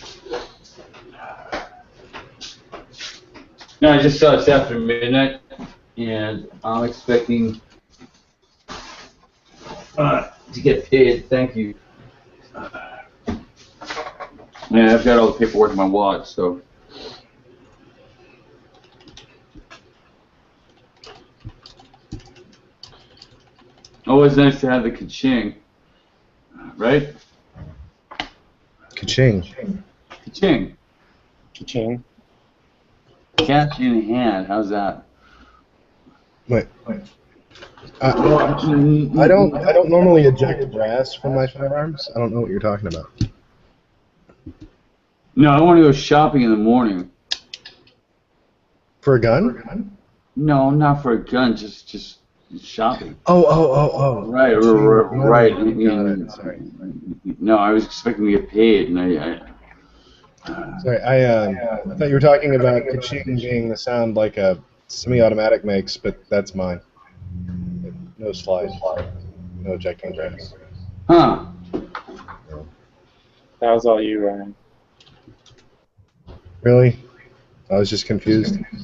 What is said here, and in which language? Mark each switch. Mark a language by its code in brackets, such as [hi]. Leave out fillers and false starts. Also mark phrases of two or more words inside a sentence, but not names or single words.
[en] No, I just saw it's after midnight, and I'm expecting to get paid. Thank you. Yeah, I've got all the paperwork in my wallet, so. Always nice to have the ka-ching, right? Ka-ching. Ka-ching. Ka-ching. Cash in hand. How's that? Wait. I don't normally eject brass from my firearms. I don't know what you're talking about. No, I want to go shopping in the morning. For a gun? No, not for a gun. Just shopping. Oh. Right. Sorry. No, I was expecting to get paid, and Sorry, I thought you were talking about ka-ching being the sound like a semi-automatic makes, but that's mine. No slide. No ejecting grass. Huh. That was all you, Ryan. Really? I was just confused.